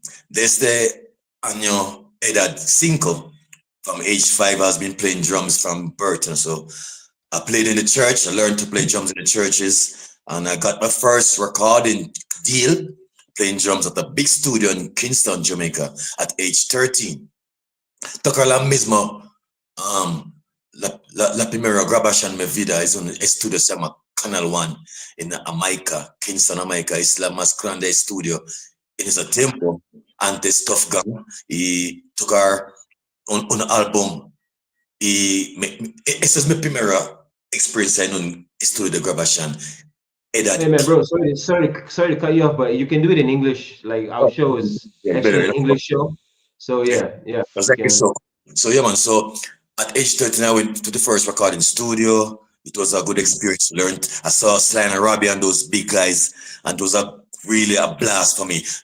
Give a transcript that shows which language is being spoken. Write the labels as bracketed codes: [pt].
[es] Desde año edad 5, [en] from age 5, I has been playing drums from birth. And so I played in the church. I learned to play drums in the churches, and I got my first recording deal playing drums at a big studio in Kingston, Jamaica, at age 13. [es] Toca la misma, la primera grabación de mi vida es un estudio se llama Canal One en Jamaica, Kingston, Jamaica. Es la más grande estudio en ese tiempo, antes Tough Gun, y tocar un álbum. Y esa es mi primera experiencia en un estudio de grabación. [en] Hey man, bro, sorry to cut you off, but you can do it in English. Like our show is actually an English show. So yeah. So yeah, man. So at age 13, I went to the first recording studio. It was a good experience. Learned. I saw Sly and Robbie and those big guys, and it was really a blast for me.